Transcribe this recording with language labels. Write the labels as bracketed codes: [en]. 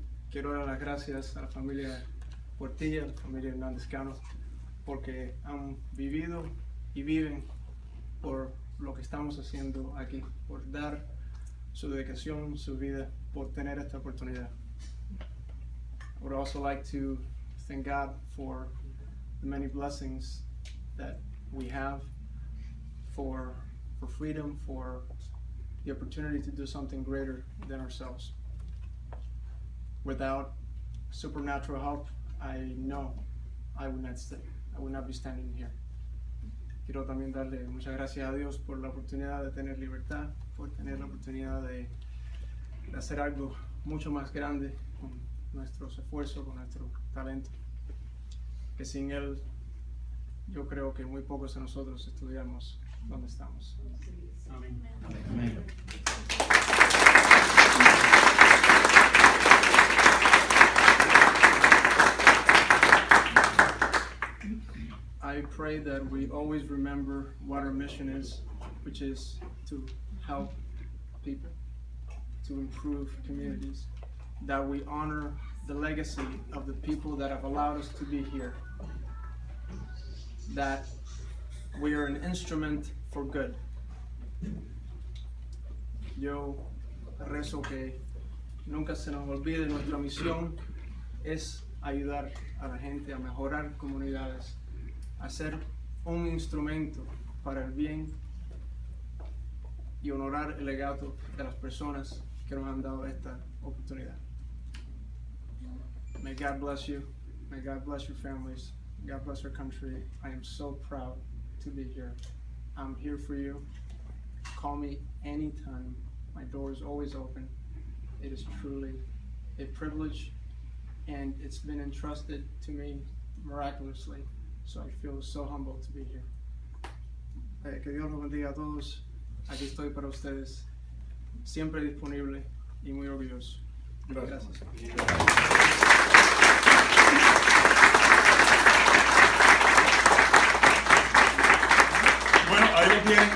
[es] Quiero dar las gracias a la familia Portilla, la familia Hernández Cano, porque han vivido y viven por lo que estamos haciendo aquí, por dar su dedicación, su vida, por tener esta oportunidad. [en] I would also like to thank God for the many blessings that we have, for freedom, for the opportunity to do something greater than ourselves. Without supernatural help, I know I would not be standing here. [es] Quiero también darle muchas gracias a Dios por la oportunidad de tener libertad, por tener la oportunidad de hacer algo mucho más grande con nuestros esfuerzos, con nuestro talento. Que sin Él, yo creo que muy pocos de nosotros estudiamos donde estamos. Amén. Amén. [en] I pray that we always remember what our mission is, which is to help people, to improve communities, that we honor the legacy of the people that have allowed us to be here, that we are an instrument for good. [es] Yo rezo que nunca se nos olvide nuestra misión es ayudar a la gente a mejorar comunidades, a ser un instrumento para el bien y honorar el legado de las personas que nos han dado esta oportunidad. [en] May God bless you. May God bless your families. God bless our country. I am so proud to be here. I'm here for you. Call me anytime. My door is always open. It is truly a privilege, and it's been entrusted to me miraculously. So I feel so humbled to be here. [es] Que Dios los bendiga a todos. Aquí estoy para ustedes, siempre disponible y muy orgulloso. Gracias. Bueno, ahí lo tienen.